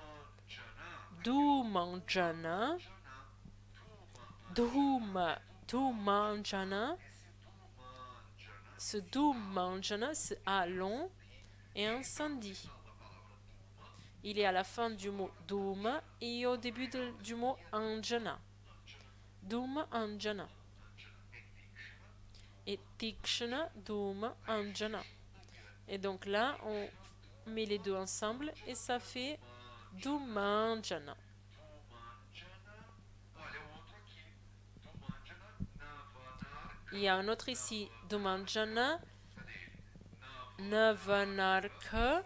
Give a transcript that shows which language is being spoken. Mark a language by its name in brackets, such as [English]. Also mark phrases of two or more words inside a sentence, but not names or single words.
[French] Dhumanjana, dhumanjana, ce dhumanjana, c'est A long et incendie. Il est à la fin du mot dhuma et au début du mot anjana. [Sanskrit] Dhuma anjana. Et tikshna, dhuma anjana. [French] Et donc là, on met les deux ensemble et ça fait dhumanjana. Il y a un autre ici, [Sanskrit] dhumanjana, navanarka.